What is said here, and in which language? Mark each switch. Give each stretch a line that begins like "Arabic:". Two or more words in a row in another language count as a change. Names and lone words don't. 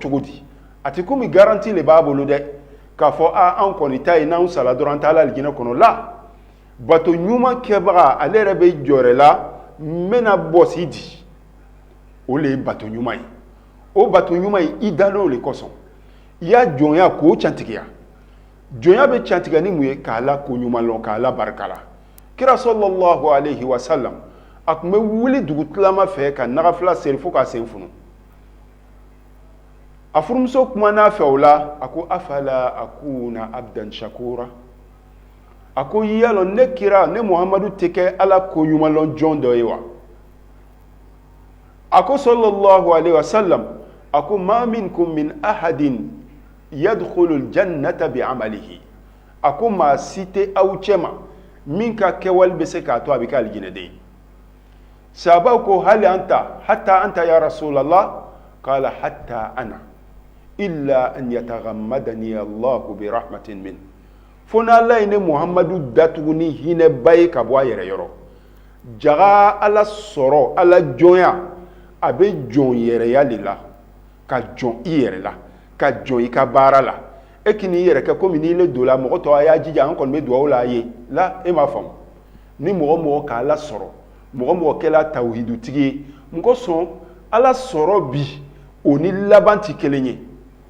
Bambara: cogo di a tɛ komi garanti le b'a bolo dɛ k'a fɔ anw kɔni ta ye n'anw sala dɔrɔn an t'a la alijinɛ kɔnɔ la bato ɲuman kɛbaga ale yɛrɛ bɛ jɔrɛ la n bɛna bɔsi di o le ye bato ɲuman ye o bato ɲuman ye i dalen o le kosɔn i y'a jɔnya k'o cantigiya jɔnya bɛ cantigiya ni mun ye k'a la ko ɲuman lɔn k'a la barika la kira
Arabic: صلى الله عليه وسلم
Bambara: a tun bɛ wuli dugutilama fɛ ka nagafila seri fo k'a sen funu a furumuso kumana fɛ o la a ko
Arabic: أفلا أكون عبدا شكورا
Bambara: a ko yalɔ ne kira ne muhamadu tɛ kɛ ala ko ɲuman lɔn jɔn dɔ ye wa a ko
Arabic: صلى الله عليه وسلم
Bambara: a ko
Arabic: ما منكم من أحد يدخل الجنة بعمله
Bambara: a ko maa si tɛ aw cɛma min ka kɛwale bɛ se k'a to a bɛ kɛ alijinɛden ye sahabaw ko hali
Arabic: أنت حتى أنت يا رسول الله قال حتى أنا إلا أن يتغمدني الله برحمة منه
Bambara: fo n'ala ye ne muhamadu datugu ni hinɛba ye ka bɔ a yɛrɛ yɔrɔ jaga ala sɔrɔ ala jɔnya a bɛ jɔn yɛrɛya de la ka jɔn i yɛrɛ la ka jɔn i ka baara la e k'i n'i yɛrɛ kɛ komi n'i le don la mɔgɔ tɔ a y'a jija an kɔni bɛ dugawu la a ye la e m'a faamu ni mɔgɔ mɔgɔ k'a la sɔrɔ mɔgɔ mɔgɔ kɛla tawhidutigi ye mɔgɔ sɔn ala sɔrɔ bi o ni laban tɛ kelen ye